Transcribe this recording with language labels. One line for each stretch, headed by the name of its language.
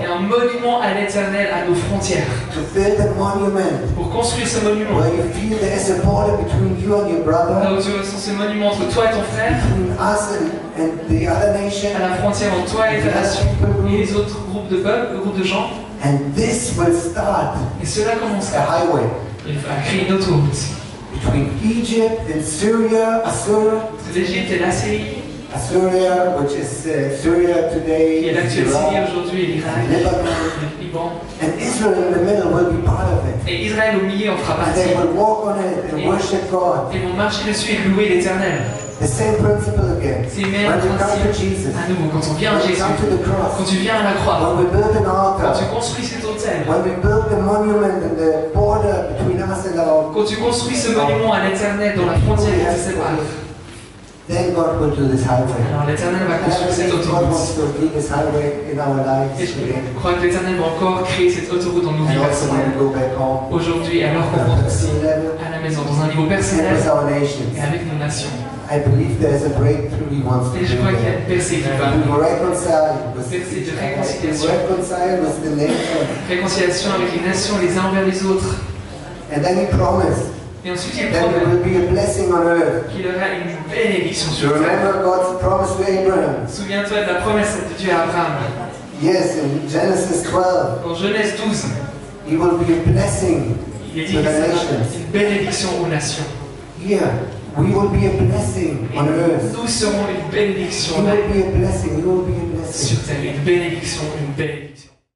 French: Et un monument à l'Éternel à nos frontières.
English: To build a monument
French: Pour construire ce monument.
English: where you feel there is a border between you and your
French: Là
English: brother,
French: où tu ressens ce monument entre toi et ton frère,
English: between us and the other nation.
French: à la frontière entre toi et ta nation et les autres groupes de peuples, groupes de gens.
English: And this will start
French: Et cela
English: a
French: commencera
English: highway
French: à créer une autoroute
English: between Egypt and Syria, Assyria,
French: entre l'Égypte et la Syrie,
English: Assyria, which is Syria
French: qui
English: today,
French: est l'actuelle Syrie
English: Iraq,
French: aujourd'hui, et l'Irak,
English: Lebanon,
French: le Liban.
English: and Israel in the middle will be part of it.
French: Et Israël au milieu en fera
English: And
French: partie.
English: they will walk on it and worship God.
French: Ils vont marcher dessus et louer l'Éternel.
English: The same principle again.
French: C'est le
English: When
French: même
English: we come to
French: principe
English: Jesus,
French: à nouveau. Quand on vient à
English: when we
French: Jésus,
English: come to the
French: quand
English: cross,
French: tu viens à la croix,
English: when we build an
French: quand tu
English: altar,
French: construis cet autel,
English: when we build the monument and the border between us and our,
French: quand tu construis ce monument à l'Éternel dans la frontière qui te sépare,
English: then God will do this highway.
French: alors l'Éternel va
English: And I
French: construire cette
English: believe God wants
French: autoroute.
English: to do this highway in our lives
French: Et je
English: today.
French: crois que l'Éternel va encore créer cette autoroute dans nos vies
English: And also when we
French: personnelles.
English: go back home,
French: Aujourd'hui, alors qu'on
English: at a
French: rentre aussi
English: personal level,
French: à la maison, dans un niveau
English: and
French: personnel
English: with our nations.
French: et avec nos nations.
English: I believe there's a breakthrough He wants to
French: Et je
English: do
French: crois qu'il y a
English: there.
French: une percée qui va
English: To reconcile with
French: Verset de
English: each other,
French: réconciliation.
English: to reconcile with the nations.
French: réconciliation avec les nations les uns envers les autres.
English: And then He promised
French: Et ensuite, il
English: that there
French: promet
English: will be a blessing on earth.
French: qu'il aura une bénédiction
English: You
French: sur terre.
English: remember God's promise to Abraham?
French: Souviens-toi de la promesse de Dieu à Abraham.
English: Yes, in Genesis 12,
French: Dans Genèse 12,
English: He will be a blessing
French: il est dit
English: to
French: que
English: the
French: c'est
English: nations.
French: une bénédiction aux nations.
English: Here, we will be a blessing on earth.
French: Nous serons une bénédiction
English: We will be a blessing. We will be a blessing.
French: sur terre. Une bénédiction, une bénédiction.